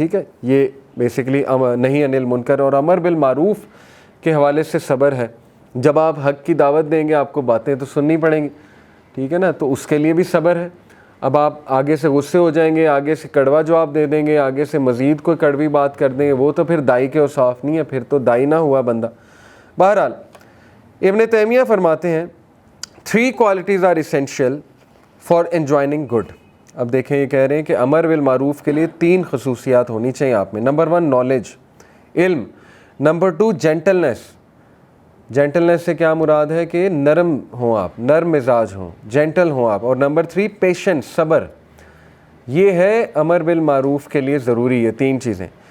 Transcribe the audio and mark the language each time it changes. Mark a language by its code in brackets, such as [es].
[ur] ٹھیک ہے, یہ بیسیکلی نہی عن المنکر اور امر بالمعروف کے حوالے سے صبر ہے. جب آپ حق کی دعوت دیں گے آپ کو باتیں تو سننی پڑیں گی, ٹھیک ہے نا, تو اس کے لیے بھی صبر ہے. اب آپ آگے سے غصے ہو جائیں گے, آگے سے کڑوا جواب دے دیں گے, آگے سے مزید کوئی کڑوی بات کر دیں گے, وہ تو پھر دائی کے اوصاف نہیں ہے, پھر تو دائی نہ ہوا بندہ. بہرحال ابن تیمیہ فرماتے ہیں [en] 3 qualities are essential for enjoining good. [ur] اب دیکھیں یہ کہہ رہے ہیں کہ امر بالمعروف کے لیے 3 خصوصیات ہونی چاہیے آپ میں. نمبر 1 نالج, علم. Number 2 gentleness. جینٹلنس سے کیا مراد ہے کہ نرم ہوں آپ, نرم مزاج ہوں, جینٹل ہوں آپ. اور نمبر 3 پیشنس, صبر. یہ ہے امر بالمعروف کے لیے ضروری, یہ 3 چیزیں.